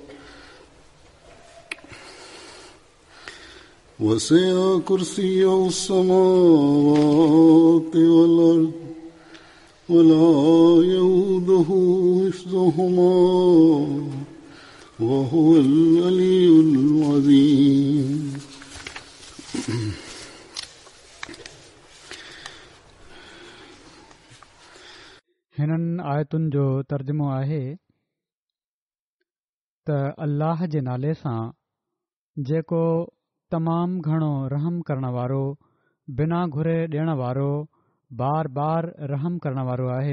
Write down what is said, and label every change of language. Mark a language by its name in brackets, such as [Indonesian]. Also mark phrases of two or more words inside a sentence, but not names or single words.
[Arabic] وسع كرسيه السماوات والأرض ولا يؤوده حفظهما وهو العلي العظيم. [Sindhi] हिननि आयतुनि जो तर्जुमो आहे त अल्लाह जे नाले सां जेको तमामु घणो रहम करण वारो बिना घुरे ॾियण वारो बार बार रहम करण वारो आहे।